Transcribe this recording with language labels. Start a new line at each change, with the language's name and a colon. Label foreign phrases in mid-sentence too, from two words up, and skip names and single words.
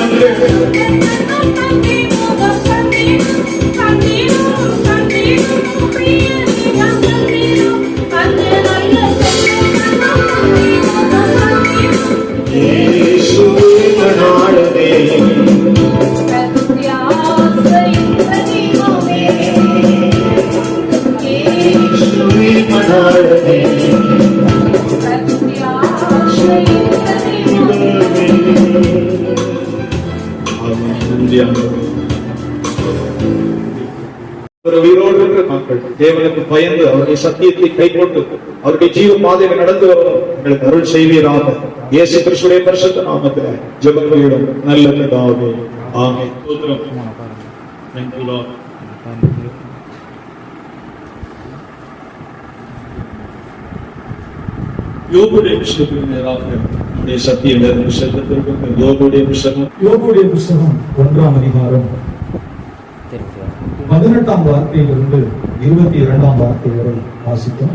Malayalam: യേശുവേ മണാളനേ യേശുവേ മണാളനേ உயிரோடு
Tamil: இருக்கிற மக்கள் தேவனுக்கு பயந்து அவருடைய சத்தியத்தை கைக்கொண்டு அவருடைய ஜீவ பாதையில் நடந்து வரணும் எங்களுக்கு அருள் செய்வீராக. இயேசு கிறிஸ்துவின் பரிசுத்த நாமத்தில் ஜெபங்களிடும் நல்ல பிதாவே ஆமென்.
English: Thank you Lord.
Tamil: யோபுடைய விஷயத்தில் நேராக சத்திய வேத புத்தகத்திற்கு யோபுடைய புத்தகம் 1ஆம் அதிகாரம் 18ஆம் வார்த்தையிலிருந்து 22ஆம் வார்த்தை வரை வாசிக்கும்.